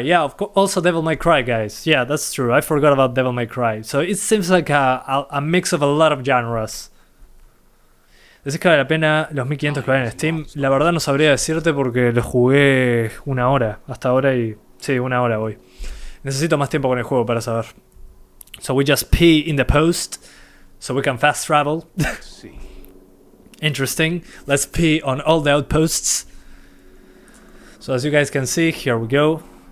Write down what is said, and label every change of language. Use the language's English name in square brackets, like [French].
[English] Yeah, of course, also Devil May Cry, guys. Yeah, that's true. I forgot about Devil May Cry. So it seems like a mix of a lot of genres. [Spanish] Dice que vale la pena los 1500 que valen en Steam. La verdad no sabría decirte porque lo jugué una hora hasta ahora y... Sí, una hora hoy. Necesito más tiempo con el juego para saber. [English] So we just pee in the post so we can fast travel. Interesting. Let's pee on all the outposts. So as you guys can see, here we go.